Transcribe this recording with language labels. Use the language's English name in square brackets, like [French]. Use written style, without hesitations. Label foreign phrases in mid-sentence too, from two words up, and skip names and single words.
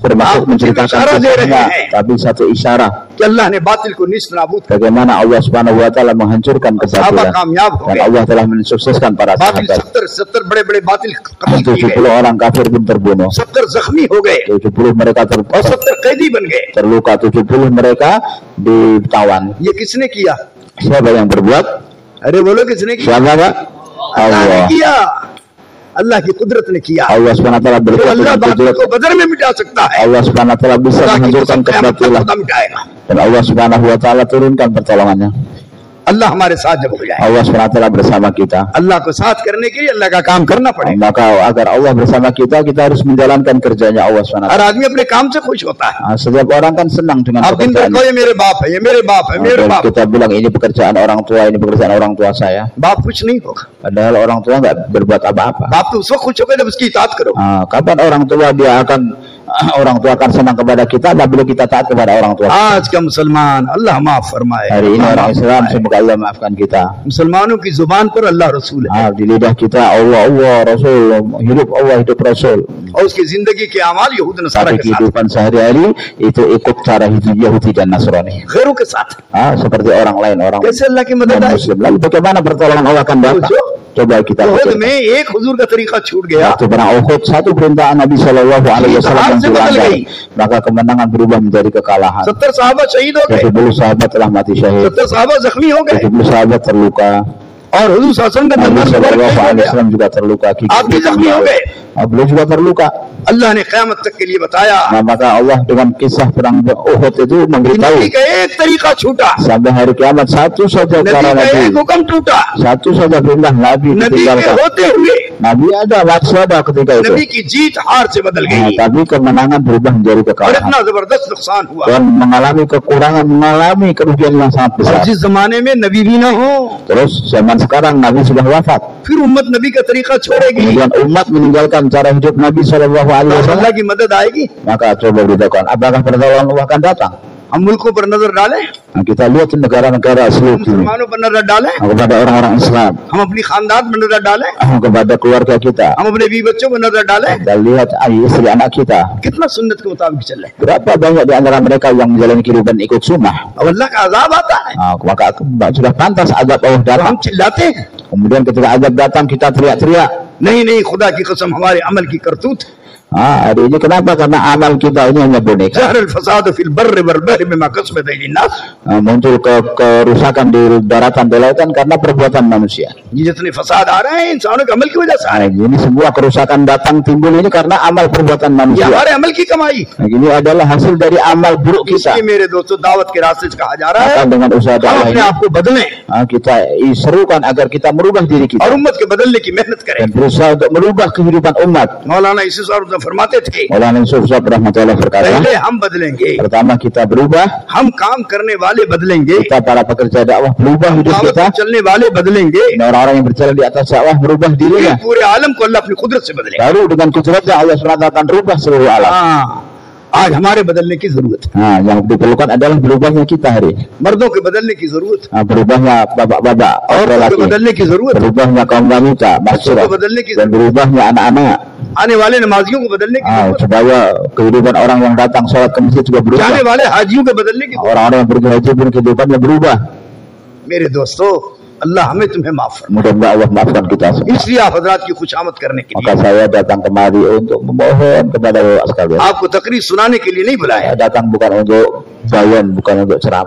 [Hindi] आप [Indonesian] menceritakan isyarat deh kisahnya, [Hindi] रहे हैं. [Indonesian] tapi satu isyarat [Hindi] कि अल्लाह ने बातिल को निस्त नाबूद कर [Indonesian] bagaimana Allah [Arabic] سبحانه وتعالى [Indonesian] menghancurkan [Hindi] दिया, साहबा [Indonesian] kebatilan [Hindi] कामयाब हो [Indonesian] dan [Hindi] गए, [Indonesian] Allah telah mensukseskan para [Hindi] बातिल [Indonesian] sahabat. [Hindi] 70 बड़े बातिल कत्ल किए [Indonesian] 70 [Hindi] गए, [Indonesian] orang kafir pun terbunuh, [Hindi] 70 जख्मी हो गए [Indonesian] 70 mereka [Hindi] और 70 कैदी बन गए। [Indonesian] terluka, 70 mereka ditawan. [Hindi] ये किसने किया? [Indonesian] Siapa yang berbuat? [Hindi] अरे बोलो किसने किया? [Indonesian] Siapa Pak? [Hindi] अल्लाह ने [Indonesian] Allah. [Hindi] किया, अल्लाह की कुदरत ने किया। [Indonesian] Allah [Arabic] سبحانه وتعالى [Hindi] तो [Indonesian] berkuasa [Hindi] अल्लाह [Indonesian] dengan [Hindi] बातिल [Indonesian] kudrat. [Hindi] को बदर में मिटा सकता है, [Indonesian] Allah [Arabic] سبحانه وتعالى [Indonesian] bisa [Hindi] खुदा की [Indonesian] menghancurkan [Hindi] कसम क़यामत तक [Indonesian] kebatilan [Hindi] खुदा मिटाएगा। [Indonesian] dan Allah [Arabic] سبحانه وتعالى [Indonesian] turunkan pertolongannya. [Hindi] अल्लाह हमारे साथ जब हो जाए, [Indonesian] Allah [Arabic] سبحانه وتعالى [Indonesian] bersama kita. [Hindi] अल्लाह को साथ करने के लिए अल्लाह का काम करना पड़ेगा। [Indonesian] Maka agar Allah bersama kita, kita harus menjalankan kerjanya Allah [Arabic] سبحانه و [Hindi] हर [Indonesian] taala. [Hindi] आदमी अपने काम से खुश होता है। [Indonesian] Setiap orang kan senang dengan [Hindi] आप दिन भर [Indonesian] pekerjaan. [Hindi] कहो ये मेरे बाप है, ये मेरे बाप है, मेरे [Indonesian] Dan [Hindi] बाप, [Indonesian] kita bilang ini pekerjaan orang tua, ini pekerjaan orang tua saya. [Hindi] बाप कुछ नहीं होगा। [Indonesian] Padahal orang tua nggak berbuat apa-apa. [Hindi] बाप तो उस वक्त खुश होगा जब उसकी इताअत करो। [Indonesian] Kapan orang tua akan senang kepada kita apabila kita taat kepada orang tua. [Hindi] आज का मुसलमान, अल्लाह माफ फरमाए, [Indonesian] Hari ini [Hindi] अल्लाह [Indonesian] orang [Hindi] माफ [Indonesian] Islam [Hindi] फरमाए। [Indonesian] semoga Allah maafkan kita. [Hindi] मुसलमानों की जुबान पर अल्लाह रसूल है [Indonesian] Di lidah kita Allah, Allah, Rasul, hidup Allah, hidup Rasul. [Hindi] और उसकी जिंदगी के अमाल यहूद नसारा [Indonesian] Tapi [Hindi] के साथ, [Indonesian] kehidupan sehari-hari itu ikut cara hidup Yahudi dan Nasrani. [Hindi] गैरों के साथ। [Indonesian] Seperti orang lain, orang [Hindi] कैसे अल्लाह की मदद आई? [Indonesian] Muslim. Lalu bagaimana pertolongan Allah akan datang? Coba kita [Hindi] उहुद [Indonesian] pikirkan. [Hindi] में एक हुजूर का तरीका छूट गया, [Indonesian] Waktu perang Uhud, satu perintah Nabi [Arabic] صلى الله عليه وسلم [Indonesian] yang dilanggar, maka kemenangan berubah menjadi kekalahan. [Hindi] 70 साहबा शहीद हो गए, [Indonesian] 70 sahabat telah mati syahid, [Hindi] 70 साहबा जख्मी हो गए [Indonesian] 70 sahabat terluka, [Hindi] और हुजूर [Arabic] صلى الله عليه [Indonesian] Nabi [Hindi] वसल्लम का [Indonesian] Shallallahu [Hindi] दंदा [Arabic] عليه وسلم [Indonesian] juga terluka. [Hindi] आप भी जख्मी हो गए। [Indonesian] Beliau juga terluka. [Hindi] अल्लाह ने क़यामत तक के लिए बताया, [Indonesian] Maka Allah dengan kisah perang Uhud itu memberitahu [Hindi] नबी का एक तरीका छूटा, [Indonesian] sampai hari kiamat satu saja [Hindi] नबी [Indonesian] cara [Hindi] का एक [Indonesian] Nabi, [Hindi] हुक्म टूटा, [Indonesian] satu saja perintah Nabi [Hindi] नबी के [Indonesian] ditinggalkan. [Hindi] होते हुए [Indonesian] Nabi ada, waktu ada ketika itu. [Hindi] नबी की जीत हार से बदल गई [Indonesian] Tapi kemenangan berubah menjadi [Hindi] और [Indonesian] kekalahan. [Hindi] इतना जबरदस्त नुकसान हुआ। [Indonesian] Dan mengalami kekurangan, mengalami kerugian yang sangat [Hindi] और [Indonesian] besar. [Hindi] जिस जमाने में नबी भी ना हो, [Indonesian] Terus zaman sekarang Nabi sudah wafat. [Hindi] फिर उम्मत नबी का तरीका छोड़ेगी, [Indonesian] Kemudian umat meninggalkan cara hidup Nabi [Arabic] صلى الله عليه [Hindi] तो [Indonesian] Wasallam. [Hindi] अल्लाह की मदद आएगी। [Indonesian] Maka coba beritahukan, apakah pertolongan Allah akan datang? [Hindi] हम मुल्कों पर नजर डालें, [Indonesian] Kita lihat negara-negara seluruh dunia, [Hindi] मुसलमानों पर नजर डालें, [Indonesian] kepada orang-orang Islam, [Hindi] हम अपनी खानदान पर नजर डालें, [Indonesian] kepada keluarga kita. [Hindi] हम अपने बीवी बच्चों पर नजर डालें, [Indonesian] Kita lihat istri anak kita. [Hindi] कितना सुन्नत के मुताबिक चल रहे हैं। [Indonesian] Berapa banyak di antara mereka yang menjalani kehidupan ikut sunnah? [Hindi] अब अल्लाह का अजाब आता है [Indonesian] Maka sudah pantas azab Allah [Hindi] तो हम [Indonesian] datang. [Hindi] चिल्लाते हैं, [Indonesian] Kemudian ketika azab datang kita teriak-teriak. [Hindi] नहीं नहीं खुदा की कसम हमारे अमल की करतूत, [Indonesian] Hari ini kenapa? Karena amal kita ini hanya boneka. [Arabic] ظهر الفساد في البر والبحر بما كسبت أيدي الناس, [Indonesian] Muncul kerusakan di daratan dan lautan karena perbuatan manusia. [Hindi] ये जितने फसाद आ रहे हैं इंसानों के अमल की वजह से आ रहे हैं, [Indonesian] Ini semua kerusakan datang timbul ini karena amal perbuatan [Hindi] ये [Indonesian] manusia. [Hindi] हमारे अमल की कमाई। [Indonesian] Ini adalah hasil dari amal buruk kita. [Hindi] इसलिए मेरे दोस्तों दावत के रास्ते से कहा जा रहा है, [Indonesian] Maka dengan usaha [Hindi] हम [Indonesian] dakwah [Hindi] अपने [Indonesian] ini [Hindi] आप को बदलें [Indonesian] kita serukan agar kita merubah diri [Hindi] और [Indonesian] kita [Hindi] उम्मत के बदलने की मेहनत करें। [Indonesian] dan berusaha untuk merubah kehidupan umat. [Hindi] मौलाना इसी साहब फरमाते थे, [Indonesian] Maulana Yusuf Sahab rahmatullah berkata, [Hindi] पहले हम बदलेंगे, [Indonesian] pertama kita berubah, [Hindi] हम काम करने वाले बदलेंगे, [Indonesian] kita para pekerja dakwah berubah hidup [Hindi] दावत [Indonesian] kita, [Hindi] पर चलने वाले बदलेंगे, [Indonesian] dan orang-orang yang berjalan di atas dakwah berubah [Hindi] फिर [Indonesian] dirinya. [Hindi] पूरे आलम को अल्लाह अपनी कुदरत से बदलेगा। [Indonesian] Baru dengan kudratnya Allah SWT akan rubah seluruh alam. [Hindi] हाँ, आज हमारे बदलने की जरूरत है, [Indonesian] Yang diperlukan adalah berubahnya kita hari. [Hindi] मर्दों के बदलने की जरूरत है, [Indonesian] Berubahnya bapak-bapak, [Hindi] औरतों के [Indonesian] laki-laki, [Hindi] बदलने की जरूरत है, [Indonesian] berubahnya kaum wanita, [Hindi] बच्चों [Indonesian] masyarakat, [Hindi] को बदलने की [Indonesian] dan [Hindi] जरूरत [Indonesian] berubahnya anak-anak. [Hindi] है। आने वाले नमाजियों को बदलने की जरूरत है। [Indonesian] supaya kehidupan orang yang datang sholat ke masjid juga berubah. [Hindi] जाने वाले हाजियों को बदलने की जरूरत [Indonesian] Orang-orang yang pergi haji pun kehidupannya berubah. [Hindi] है। मेरे दोस्तों, अल्लाह हमें तुम्हें माफ फरमाए। [Indonesian] Mudah-mudahan Allah maafkan kita semua. [Hindi] इसलिए आप हजरात की खुशामद करने के [Indonesian] Maka [Hindi] लिए [Indonesian] saya datang kemari untuk memohon kepada Bapak sekalian. [Hindi] आपको तकरीर सुनाने के लिए नहीं बुलाया, [Indonesian] Saya datang bukan untuk bayan, bukan untuk ceramah.